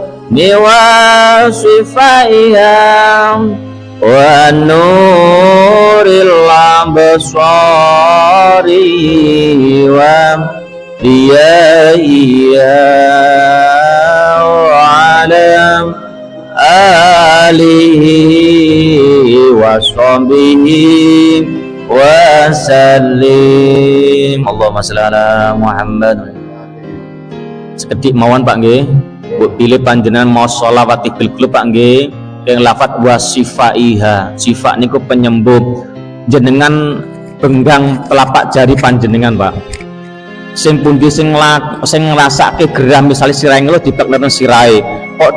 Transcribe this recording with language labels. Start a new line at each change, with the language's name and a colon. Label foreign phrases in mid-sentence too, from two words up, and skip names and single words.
Arabic: وشفائها و نور الأبصار و ضيائها و على آله و صحبه وسلم. اللهم صل على محمد.
Javanese: Sekedik mawon Pak nggih. Pilih panjenengan mau sholawat
Arabic: طب القلوب
Javanese: Pak nggih. Yang lafat wasifaiha. Sifat niku penyembuh. Jenengan benggang telapak jari panjenengan Pak. Sing pundi sing ngrasake gerah misale sirahe ngelu dipekno sirahe.